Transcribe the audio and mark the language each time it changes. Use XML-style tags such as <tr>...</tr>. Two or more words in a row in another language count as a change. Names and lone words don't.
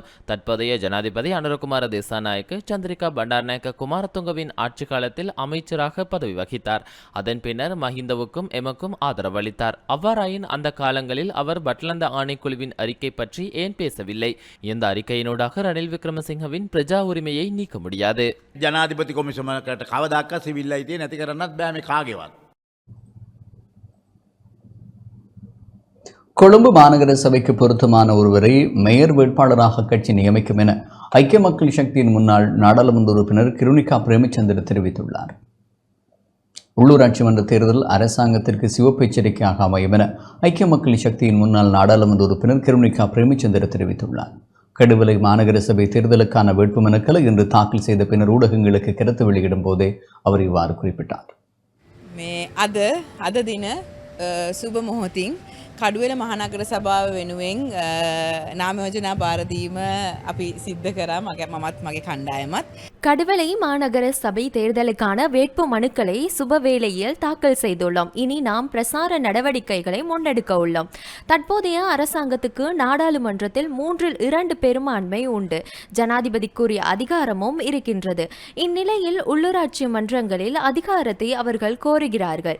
<ta>தற்போதைய ஜனாதிபதி அனுரகுமார திசாநாயக்க சந்திரிகா பண்டாரநாயக்க குமாரதுங்கவின் ஆட்சி காலத்தில் அமைச்சராக பதவி வகித்தார். அதன் பின்னர் மஹிந்தவுக்கும் எமக்கும் ஆதரவு அளித்தார். அவ்வாறாயின் அந்த காலங்களில் அவர் பட்லந்த ஆணைக்குழுவின் அறிக்கை பற்றி ஏன் பேசவில்லை? இந்த அறிக்கையினூடாக ரணில் விக்ரமசிங்கவின் பிரஜா உரிமையை நீக்க முடியாது.</ta> <si>ජනාධිපති කොමිසමකට කවදාක සිවිල් අයිතිය නැති කරන්නත් බෑ මේ කාගේවත්.</si> <ta>கொழும்பு மாநகர சபைக்கு பொருத்தமான ஒருவரை மேயர் வேட்பாளராக கட்சி நியமிக்கும் என ஐக்கிய மக்கள் சக்தியின் முன்னாள் நாடாளுமன்ற உறுப்பினர் கிருணிகா பிரேமச்சந்திர தெரிவித்துள்ளார். உள்ளூராட்சி மன்ற தேர்தல் அரசாங்கத்திற்கு சிவப்பு எச்சரிக்கையாக அமையும் என ஐக்கிய மக்கள் சக்தியின் முன்னாள் நாடாளுமன்ற உறுப்பினர் கிருணிகா பிரேமச்சந்திர தெரிவித்துள்ளார். கடுவலை மாநகர சபை தேர்தலுக்கான வேட்புமனுக்களை இன்று தாக்கல் செய்த பின்னர் ஊடகங்களுக்கு கருத்து வெளியிடும் போதே அவர் இவ்வாறு குறிப்பிட்டார்.</ta> <si>අද දින සුබ මොහොතින් කඩුවෙල මහනගර සභාව වෙනුවෙන් නාම යෝජනා බාර දීම අපි සිද්ධ කරා මමත් මගේ කණ්ඩායමත්.</si> <ta>கடுவலை மாநகர சபை தேர்தலுக்கான வேட்பு மனுக்களை சுபவேளையில் தாக்கல் செய்துள்ளோம். இனி நாம் பிரசார நடவடிக்கைகளை முன்னெடுக்க உள்ளோம். தற்போதைய அரசாங்கத்துக்கு நாடாளுமன்றத்தில் 3/2 பெரும்பான்மை உண்டு. ஜனாதிபதிக்குரிய அதிகாரமும் இருக்கின்றது. இந்நிலையில் உள்ளூராட்சி மன்றங்களில் அதிகாரத்தை அவர்கள் கோருகிறார்கள்.</ta>